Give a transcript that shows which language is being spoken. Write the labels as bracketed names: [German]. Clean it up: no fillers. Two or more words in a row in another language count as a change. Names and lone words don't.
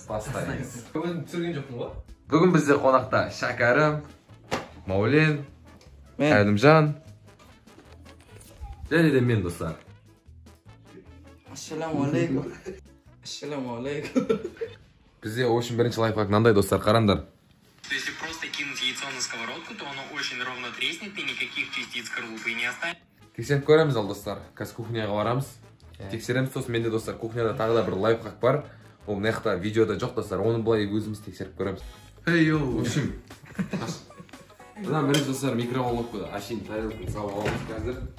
[Kazakh] Бүгін түсірген жоқпын ғой? Бүгін бізде қонақта Шәкәрім, Маулен, Әлімжан және де мен достар. Ассаламуалейкум. Ассаламуалейкум. Бізде очень бірінші лайфхак мынандай достар, қараңдар. [Russian] Если просто кинуть яйцо на сковородку, то оно очень ровно треснет и никаких частиц скорлупы не останется. [Kazakh] Тексеріп көреміз ал достар. Қазір кухняға барамыз. Тексереміз, сосын менде достар кухняда тағы да бір лайфхак бар. Ол мына видеода жоқ достар. Оны былай өзіміз тексеріп көреміз. [Russian] В общем, [Kazakh] мына бірінші достар микроволновкада ашин тарелканы салып аламыз қазір.